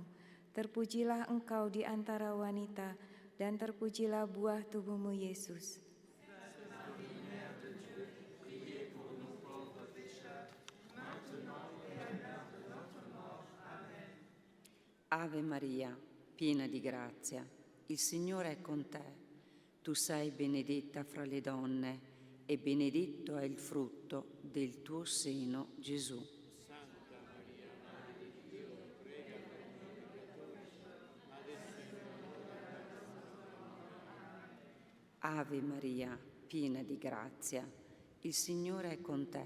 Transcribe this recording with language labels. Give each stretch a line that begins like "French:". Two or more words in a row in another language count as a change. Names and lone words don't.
Indonesian: Terpujilah engkau di antara wanita, dan terpujilah buah tubuhmu, Yesus.
Italian: Ave Maria, piena di grazia, il Signore è con te. Tu sei benedetta fra le donne e benedetto è il frutto del tuo seno, Gesù. Ave Maria, piena di grazia, il Signore è con te.